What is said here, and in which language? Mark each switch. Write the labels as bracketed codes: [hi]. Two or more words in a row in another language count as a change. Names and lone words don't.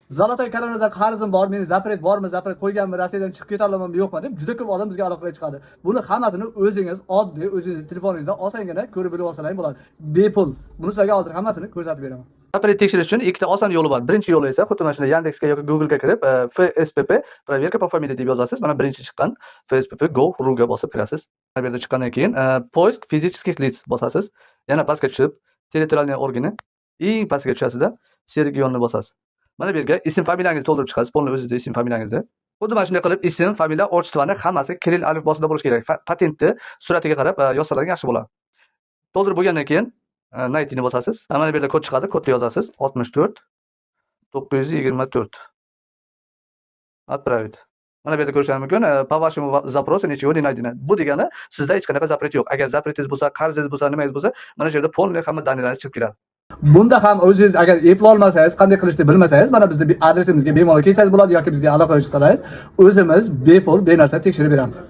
[uz] Zolotoy kanalida qarzim bor, meni zapret bormi, zapret qo'yganmi, Rossiyadan chiqib keta olamanmi yo'qmi deb juda ko'p odam bizga aloqaga chiqadi. Buni hammasini o'zingiz oddiy, o'zingizni telefoningizdan osongina ko'rib bilib olsalaring bo'ladi. Bepul. Buni sizlarga hozir hammasini ko'rsatib beraman. Zapret tekshirish uchun ikkita oson yo'li bor. Birinchi yo'li esa xuddi mana shunday Yandexsga yoki Google'ga kirib, FSPP [ru] проверка по фамилии [uz] deb yozasiz. Mana birinchi chiqqan FSPP Go.ru ga bosib kirasiz. Bu yerda chiqqandan keyin [ru] поиск физических лиц [uz] bosasiz. Yana pastga tushib, territorialniy organi eng pastga tushasizda, regionni bosasiz. Mana bu yerga ism familiyangizni to'ldirib chiqasiz. Polni o'zida ism familiyangizni. Xuddi mana shunday qilib ism, familiya, отчествоni hammasi kiril alifbosida bo'lishi kerak. Patentni suratiga qarab yozsalaring yaxshi bo'ladi. To'ldirib bo'lgandan keyin Night'ni bosasiz. Mana bu yerda kod chiqadi. Kodni yozasiz. 64 924. [ru] Отправить. [uz] Mana bu yerda ko'rishingiz mumkin. [ru] По вашему запросу ничего не найдено. [uz] Bu degani sizda hech qanaqa zapret yo'q. Agar zapretingiz bo'lsa, qarzingiz bo'lsa, nimangiz bo'lsa, mana shu yerda polni hamma danilaringiz chiqib keladi. Bunda ham o'zingiz agar eplay olmasangiz, qanday qilishni bilmasangiz, mana bizning adresimizga bemalol kelsangiz bo'ladi yoki bizga aloqa qilsangiz, o'zimiz bepul, benarsa tekshirib beramiz.